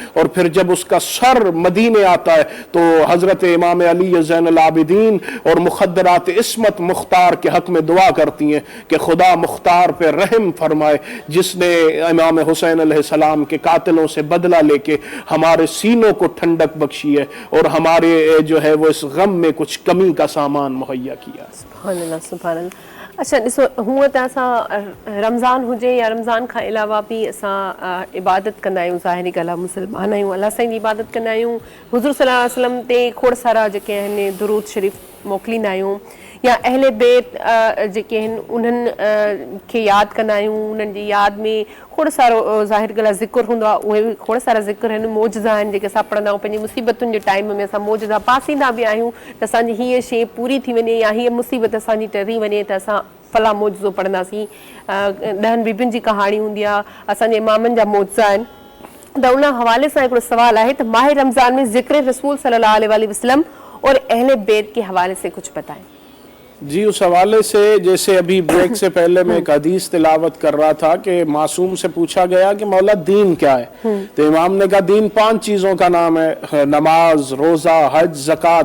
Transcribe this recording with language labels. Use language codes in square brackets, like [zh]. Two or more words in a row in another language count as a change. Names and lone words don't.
[ur] اور پھر جب اس کا سر مدینے آتا ہے تو حضرت امام علی زین العابدین اور مخدرات عصمت مختار کے حق میں دعا کرتی ہیں کہ خدا مختار پہ رحم فرمائے, جس نے امام حسین علیہ السلام کے قاتلوں سے بدلہ لے کے ہمارے سینوں کو ٹھنڈک بخشی ہے اور ہمارے جو ہے وہ اس غم میں کچھ کمی کا سامان مہیا کیا. [ar] سبحان اللہ سبحان اللہ. [sd] اچھا ॾिसो हूअं त असां रमज़ान हुजे या रमज़ान खां अलावा बि असां इबादत कंदा आहियूं. ज़ाहिरी ॻाल्हि आहे मुस्लमान आहियूं, अलाह साईं जी इबादत कंदा आहियूं, हुज़ूर [ar] صلی اللہ علیہ وسلم [sd] ते खोड़ सारा जेके आहिनि दुरूद शरीफ़ मोकिलींदा आहियूं, या अहले बैत जेके आहिनि उन्हनि खे यादि कंदा आहियूं. उन्हनि जी यादि में खोड़ सारो ज़ाहिर ॻाल्हि आहे ज़िक्र हूंदो आहे. उहे बि खोड़ सारा ज़िक्र आहिनि, मौजज़ा आहिनि जेके असां पढ़ंदा आहियूं. पंहिंजी मुसीबतुनि जे टाइम में असां मौजज़ा पासींदा बि आहियूं त असांजी हीअ शइ पूरी थी वञे या हीअ मुसीबत असांजी टरी वञे त असां फला मौजज़ो पढ़ंदासीं. 10 बीबियुनि जी कहाणी हूंदी आहे, असांजे इमामनि जा मौजज़ा आहिनि. त उन हवाले सां हिकिड़ो सवाल आहे त [ur] ماہ رمضان میں ذکر رسول [ar] صلی اللہ علیہ وسلم [ur] اور اہل بیت کے حوالے سے کچھ بتائیں. جی، اس حوالے سے جیسے ابھی بریک سے پہلے میں ایک حدیث تلاوت کر رہا تھا کہ معصوم سے پوچھا گیا کہ مولا دین کیا ہے، تو امام نے کہا دین 5 چیزوں کا نام ہے، نماز، روزہ، حج، زکات.